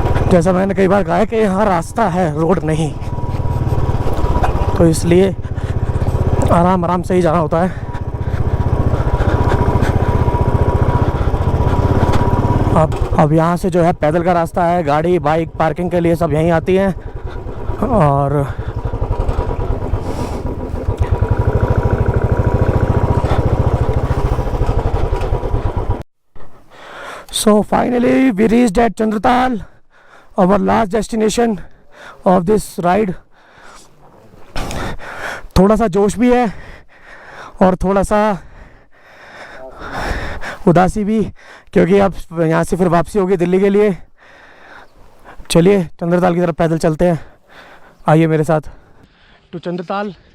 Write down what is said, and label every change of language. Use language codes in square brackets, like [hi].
[hi] जैसा मैंने कई बार कहा है कि यहाँ रास्ता है, रोड नहीं, तो इसलिए आराम आराम से ही जाना होता है। अब यहाँ से जो है पैदल का रास्ता है। गाड़ी बाइक पार्किंग के लिए सब यहीं आती हैं। [en] और so finally we reached at Chandratal, our last destination of this ride. [hi] थोड़ा सा जोश भी है और थोड़ा सा उदासी भी, क्योंकि अब यहाँ से फिर वापसी होगी दिल्ली के लिए। चलिए चंद्रताल की तरफ पैदल चलते हैं, आइए मेरे साथ टू चंद्रताल।